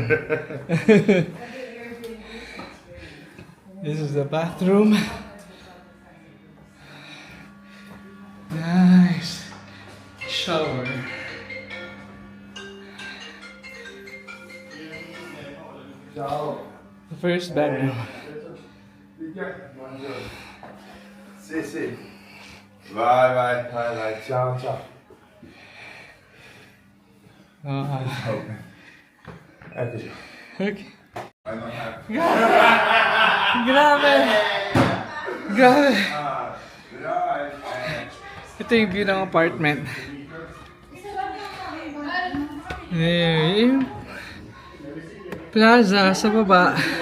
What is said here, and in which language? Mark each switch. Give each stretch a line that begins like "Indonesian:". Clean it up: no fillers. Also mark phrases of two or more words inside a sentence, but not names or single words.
English: This is the bathroom. Nice. Shower. The first bedroom.
Italian: Sì, sì. Vai. Ciao. Eccoci.
Filipino: Okay. Grabe! Ito yung view ng apartment. Yung plaza sa baba.